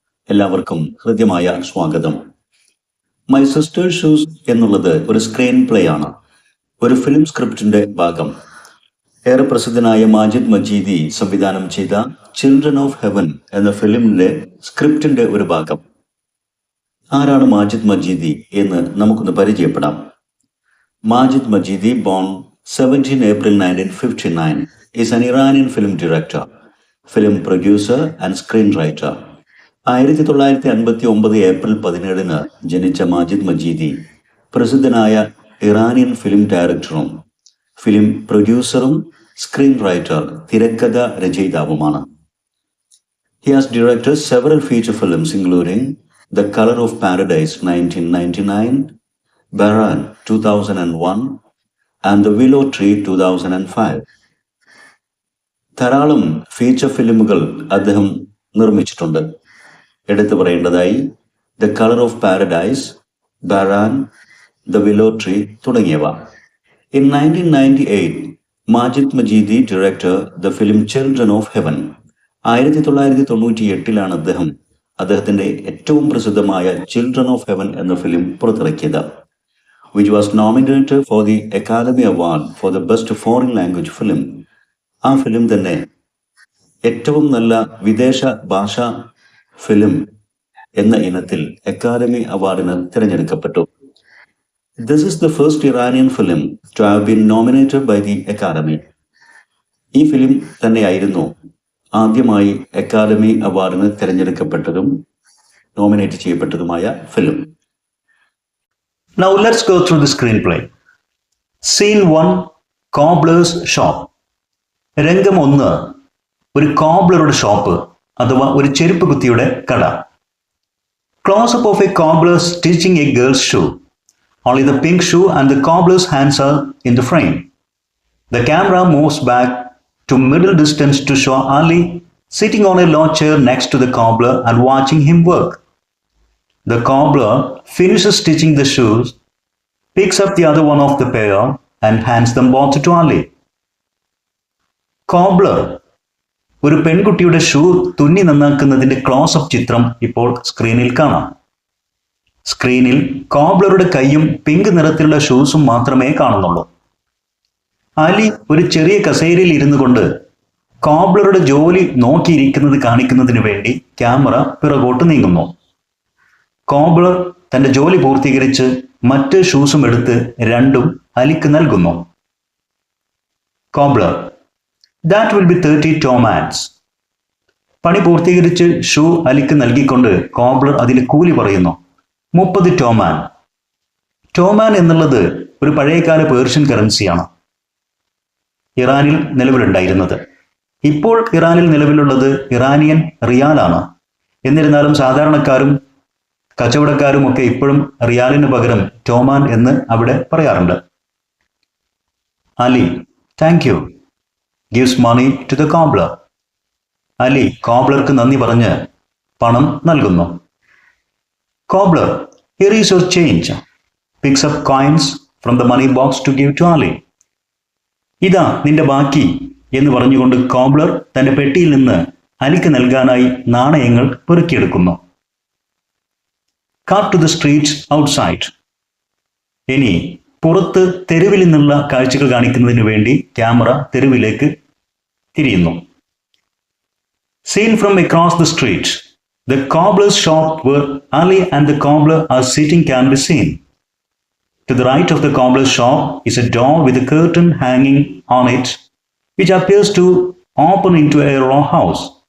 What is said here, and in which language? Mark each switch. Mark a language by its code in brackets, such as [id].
[ml] എല്ലാവർക്കും ഹൃദ്യമായ സ്വാഗതം. മൈ സിസ്റ്റേഴ്സ് ഷൂസ് എന്നുള്ളത് ഒരു സ്ക്രീൻ പ്ലേ ആണ്, ഒരു ഫിലിം സ്ക്രിപ്റ്റിന്റെ ഭാഗം. ഏറെ പ്രസിദ്ധനായ മാജിദ് മജീദി സംവിധാനം ചെയ്ത ചിൽഡ്രൻ ഓഫ് ഹെവൻ എന്ന ഫിലിമിന്റെ സ്ക്രിപ്റ്റിന്റെ ഒരു ഭാഗം. ആരാണ് മാജിദ് മജീദി എന്ന് നമുക്കൊന്ന് പരിചയപ്പെടാം. [en] Majid Majidi, born 17 April 1959, is an Iranian film director, film producer and screenwriter. [ml] 1959 April 17 ജനിച്ച മാജിദ് മജീദി പ്രസിദ്ധനായ ഇറാനിയൻ ഫിലിം ഡയറക്ടറും ഫിലിം പ്രൊഡ്യൂസറും സ്ക്രീൻ റൈറ്റർ തിരക്കഥ രചയിതാവുമാണ്. [en] He has directed several feature films including The Color of Paradise 1999, Baran 2001 and The Willow Tree 2005. [ml] ധാരാളം feature ഫിലിമുകൾ അദ്ദേഹം നിർമ്മിച്ചിട്ടുണ്ട്. എടുത്തു പറയേണ്ടതായി the colour of paradise, ബറാൻ, the Willow tree തുടങ്ങിയവ. [en] In 1998 Majid Majidi director the film Children of Heaven. [ml] 1998 അദ്ദേഹത്തിന്റെ ഏറ്റവും പ്രസിദ്ധമായ children of heaven എന്ന film പുറത്തിറക്കിയത്, [en] which was nominated for the Academy Award for the Best Foreign Language Film. [ml] ആ film തന്നെ ഏറ്റവും നല്ല വിദേശ ഭാഷാ ഫിലിം എന്ന ഇനത്തിൽ അക്കാദമി അവാർഡിന് തിരഞ്ഞെടുക്കപ്പെട്ടു. [en] This is the first Iranian film to have been nominated by the Academy. [ml] ഈ ഫിലിം തന്നെയായിരുന്നു ആദ്യമായി അക്കാദമി അവാർഡിന് തിരഞ്ഞെടുക്കപ്പെട്ടതും nominate ചെയ്യപ്പെട്ടതുമായ film. [en] Now let's go through the screenplay. Scene 1, Cobbler's Shop. [ml] രംഗം 1, ഒരു കോബ്ലറുടെ ഷോപ്പ് അഥവാ ഒരു ചെരുപ്പ് കുത്തിയുടെ കട. [en] Close-up of a cobbler stitching a girl's shoe. Only the pink shoe and the cobbler's hands are in the frame. The camera moves back to middle distance to show Ali sitting on a low chair next to the cobbler and watching him work. The cobbler finishes stitching the shoes, picks up the other one of the pair and hands them both to Ali. [ml] Cobbler ഒരു പെൺകുട്ടിയുടെ shoe തുന്നി നന്നാക്കുന്നതിന്റെ close-up ചിത്രം ഇപ്പോൾ സ്ക്രീനിൽ കാണാം. സ്ക്രീനിൽ കോബ്ലറുടെ കൈയും pink നിറത്തിലുള്ള ഷൂസും മാത്രമേ കാണുന്നുള്ളൂ. അലി ഒരു ചെറിയ കസേരയിൽ ഇരുന്നു കൊണ്ട് കോബ്ലറുടെ ജോലി നോക്കിയിരിക്കുന്നത് കാണിക്കുന്നതിന് വേണ്ടി ക്യാമറ പിറകോട്ട് നീങ്ങുന്നു. കോബ്ലർ തന്റെ ജോലി പൂർത്തീകരിച്ച് മറ്റ് ഷൂസും എടുത്ത് രണ്ടും അലിക്ക് നൽകുന്നു. [en] Cobbler: That will be 30 tomans. [ml] പണി പൂർത്തീകരിച്ച് ഷൂ അലിക്ക് നൽകിക്കൊണ്ട് കോബ്ലർ അതിന് കൂലി പറയുന്നു, 30 ടോമാൻ. ടോമാൻ എന്നുള്ളത് ഒരു പഴയകാല പേർഷ്യൻ കറൻസിയാണ്, ഇറാനിൽ നിലവിലുണ്ടായിരുന്നത്. ഇപ്പോൾ ഇറാനിൽ നിലവിലുള്ളത് ഇറാനിയൻ റിയാലാണ്. എന്നിരുന്നാലും സാധാരണക്കാരും കച്ചവടക്കാരും ഒക്കെ ഇപ്പോഴും റിയാലിന് പകരം ടോമാൻ എന്ന് അവിടെ പറയാറുണ്ട്. [en] Ali: thank you. Gives money to the cobbler. [ml] Ali കോബ്ലർക്ക് നന്ദി പറഞ്ഞ് പണം നൽകുന്നു. [en] Cobbler: here is your change. Picks up coins from the money box to give to Ali. [ml] ഇതാ നിന്റെ ബാക്കി എന്ന് പറഞ്ഞുകൊണ്ട് കോബ്ലർ തന്റെ പെട്ടിയിൽ നിന്ന് അലിക്ക് നൽകാനായി നാണയങ്ങൾ പെറുക്കിയെടുക്കുന്നു. [en] Cut to the streets outside. [ml] ഇനി പുറത്ത് തെരുവിൽ നിന്നുള്ള കാഴ്ചകൾ കാണിക്കുന്നതിന് വേണ്ടി ക്യാമറ തെരുവിലേക്ക് തിരിയുന്നു. [en] Seen from across the street, the cobbler's shop where Ali and the cobbler are sitting can be seen. To the right of the cobbler's shop is a door with a curtain hanging on it, which appears to open into a row house.